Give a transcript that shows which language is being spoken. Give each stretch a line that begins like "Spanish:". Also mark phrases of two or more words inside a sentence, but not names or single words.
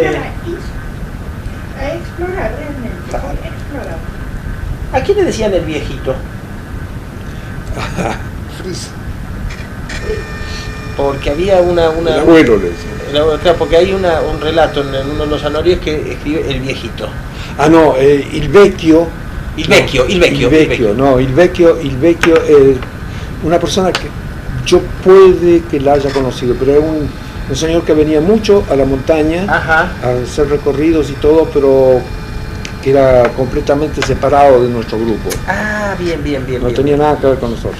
Spanish: Iban a explorar realmente, Claro. a explorar. ¿a quién le decían el viejito? Porque había El abuelo le decía. Claro, porque hay un relato en uno de los anorios que escribe el viejito. Ah, no,
Italian: il vecchio. Il vecchio.
Spanish: No,
Italian: il vecchio
Spanish: es una persona que yo puede que la haya conocido, pero es un señor que venía mucho a la montaña Ajá. a hacer recorridos y todo, pero que era completamente separado de nuestro grupo. Ah, bien. No tenía nada que ver con nosotros.